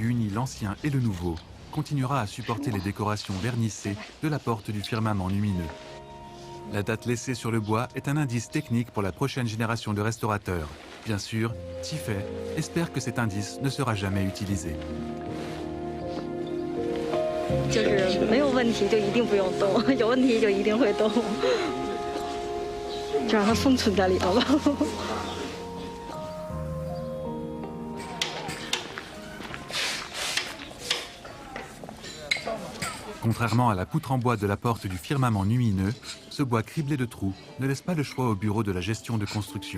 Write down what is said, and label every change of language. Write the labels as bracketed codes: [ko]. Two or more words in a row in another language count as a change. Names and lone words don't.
[fr] unit l'ancien et le nouveau, continuera à supporter les décorations vernissées de la porte du firmament lumineux. La date laissée sur le bois est un indice technique pour la prochaine génération de restaurateurs. Bien sûr, Tiffet espère que cet indice ne sera jamais utilisé. [zh] 就是没有问题就一定不用动，有问题就一定会动，就让它封存在里头吧。 [fr] Contrairement à la poutre en bois de la porte du firmament lumineux, ce bois criblé de trous ne laisse pas le choix au bureau de la gestion de construction.